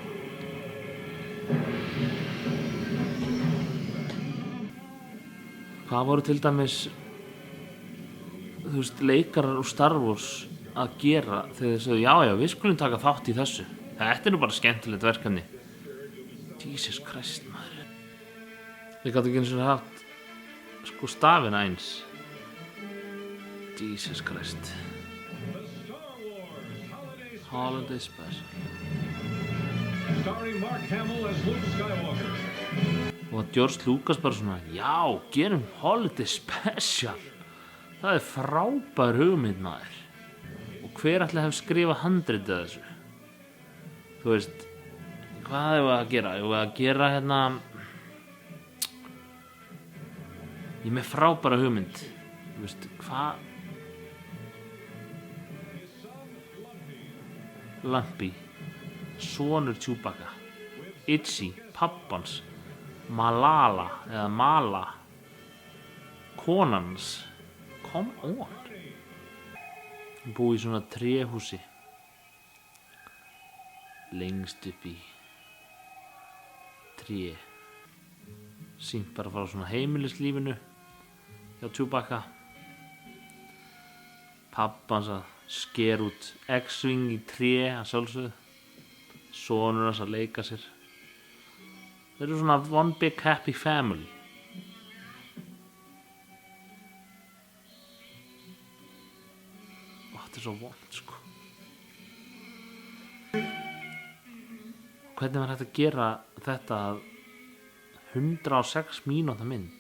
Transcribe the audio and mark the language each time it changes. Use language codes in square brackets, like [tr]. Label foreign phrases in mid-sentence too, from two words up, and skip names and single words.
[is] Hvað voru til dæmis, leikarar úr Star Wars að gera þegar þeir sögðu, já, við skulum taka þátt í þessu. Þetta er nú bara skemmtilegt verkefni. [en] Jesus Christ, [is] maður. Þeir gátu ekki einu sinni haft, stafina eins. [en] Jesus Christ. Holiday Special. Starring Mark Hamill as Luke Skywalker. [is] Og George Lucas bara svona, já, gerum Holiday Special. Það er frábær hugmynd, maður. Og hver ætli hef skrifað handritið að þessu? Þú veist, hvað hefur að gera? Hefur að gera hérna... Ég er með frábæra hugmynd. Þú veist, hvað... Lumpy, sonur Chewbacca, Itchy, pappans, Malala eða Mala, konans, [en] come on. [is] Búi í svona tréhúsi, lengst upp í tré, sýnt bara frá svona heimilislífinu hjá Chewbacca, pappans að sker út X-Wing í tré að sjálfsögðu, sonur hans að leika sér. Þeir eru svona [en] one big happy family. [is] Þetta er svo vont, sko. Hvernig var hægt að gera þetta að 106 mínúta mynd?